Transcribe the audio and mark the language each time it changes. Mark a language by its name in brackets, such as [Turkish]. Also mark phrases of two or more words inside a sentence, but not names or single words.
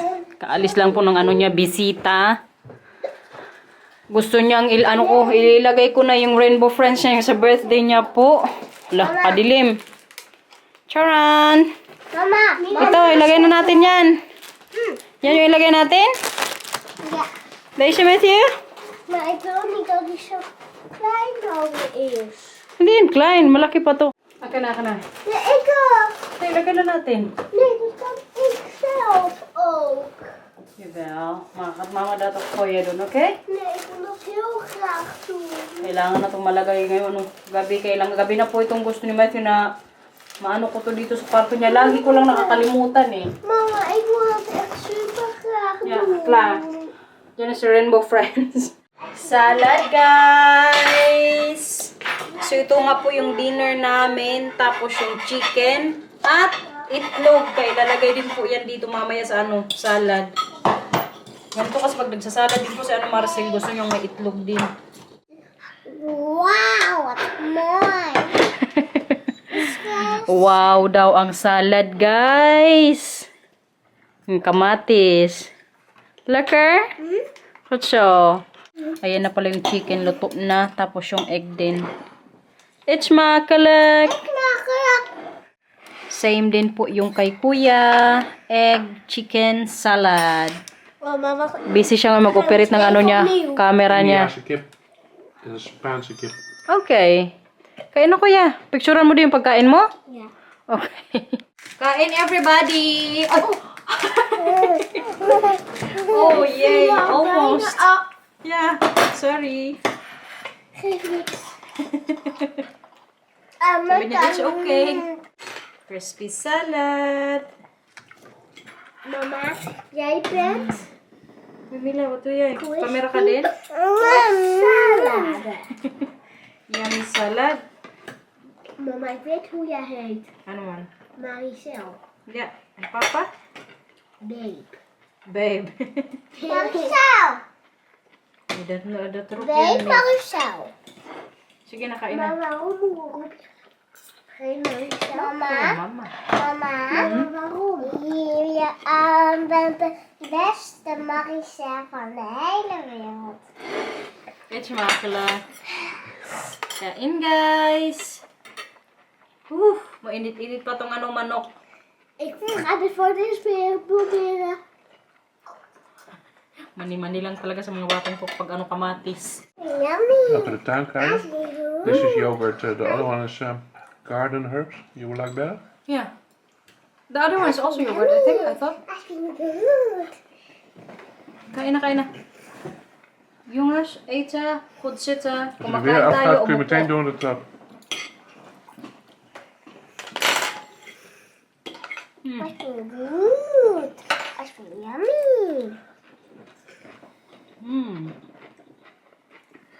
[Filipino] Kaalis lang po ng ano niya, bisita. Gusto niyang ilagay ko na yung Rainbow Friends niya sa birthday niya po. Lah, padilim. Charan! Mama! Ito, ilagay na natin yan. Yan yung ilagay natin? [Dutch] Ja. Deze Matthew? Maar ik wil niet dat die zo klein houden is. [Filipino] Hindi yan, Klein. Malaki pa to. Akin na, akin na. [Dutch] Nee, ik ook. [Filipino] Ito, ilagay na natin. [Dutch] Nee, dat kan ik zelf ook. Jawel. [Filipino] Mama dato ko doon, okay? [Dutch] Nee, ik wil dat heel graag doen. [Filipino] Kailangan na itong malagay ngayon. Gabi, gabi na po itong gusto ni Matthew na maano ko to dito sa kwarto niya. Lagi ko lang nakakalimutan eh. [Dutch] Mama, ik wil dat echt super graag Ja, doen. klaar. [Filipino] Yan is Rainbow Friends. Salad, guys! So, ito nga po yung dinner namin. Tapos yung chicken. At itlog. Kaya ilalagay din po yan dito mamaya sa salad. Ganito kasi pag nagsasalad din po si Marcel, gusto niyong may itlog din. [Dutch] Wauw, wat mooi. [Filipino] Wow daw ang salad, guys! Yung kamatis. Lekker? Kutso. Ayan na pala yung chicken, luto na. Tapos yung egg din. [English] It's makalak! [Dutch] Makkelijk. [Filipino] Same din po yung kay kuya. [English] Egg, chicken, salad. [Filipino] Oh, mama. Busy siya nga mag-operate ng ano niya, camera niya. [Dutch] Indiaanse kip. En een Spaanse kip. [Filipino] Okay. Kain na kuya. Picturean mo din yung pagkain mo? [Dutch] Ja. [Filipino] Okay. Kain everybody! [English] Oh, yay! Almost. Yeah, sorry. [Dutch] Geef niks. [Filipino] Sabi niya, [English] it's okay. Crispy salad. [Dutch] Mama, jij bent... Mimila, wat doe jij? [Filipino] Camera ka din? [Dutch] Salade. [English] Yummy salad. [Dutch] Mama, ik weet hoe jij heet. [Filipino] Ano man? Maricel. [Dutch] Yeah. En papa? Babe. Babe. Maricel. Dat roep Babe, je Maricel. [Filipino] Sige, nakain na. [Dutch] Mama, waarom roep je geen Maricel? Mama. Oh, mama. Mama, waarom? Je bent de beste Maricel van de hele wereld. Eet makkelijk. [Filipino] Kain, guys. Mainit-init pa tong manok. [Dutch] Ik ga dit voor deze weer proberen. [Filipino] Mani-mani lang talaga sa mga batang po pag kamatis. [English] Yummy. [Dutch] Welke de tuin krijgen. [English] This is yogurt. The other one is garden herbs. You would like that? Yeah. The other one is also yogurt, I thought. [Dutch] I vind het goed. [Filipino] Kain na. [Dutch] Jongens, eten, goed zitten. Als het er weer afgaat, kun je meteen door de trap. I vind het goed. I vind het yummy.